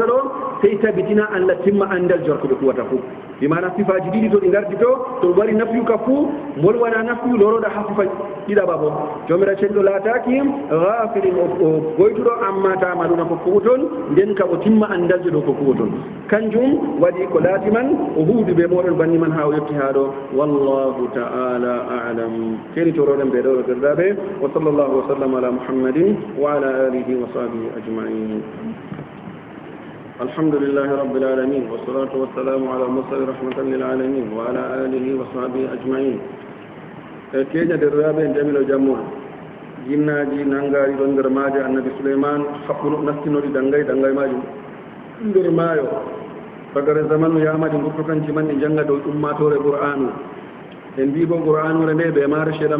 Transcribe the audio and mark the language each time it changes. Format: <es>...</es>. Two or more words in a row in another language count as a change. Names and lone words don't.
<ff>ɗo sey tabitina allah timma andal jorko ɓe kuwata fuu bimana sifaji ɗiɗi to ɗi gardi to wari nafyu ka fuu mol wona nafyu loroɗa ha sifa ɗiɗaɓa bo jomira cenɗo laataki gafilin o goytuɗo amma tamaluna ko kuwoton nden ka o timma andalje ɗo ko kuwoton kanjum waɗi ko laati man o huudi ɓe moɗon banni man ha o yetti ha ɗo</ff> <ar>والله تعالى أعلم</ar> <ff>keni toroɗen ɓe ɗo ɗo derdaɓe</ff> <ar>وصلى الله وسلم على محمد وعلى آله وصحبه أجمعين الحمد لله رب العالمين والصلاة والسلام على المرسل رحمة للعالمين وعلى آله وصحبه أجمعين</ar> <ff>keña derdaɓe en jamilo jammo jinnaji nangari ɗon nder maaje annabi souleyman haɓɓuno nastinoɗi dangay majum nder maayo fagare zamanu yamadi gurtokanci man ɗi jannga dow ummatore qur'anu en mbi bo qur'anure nde ɓe maare sheeɗan</ff>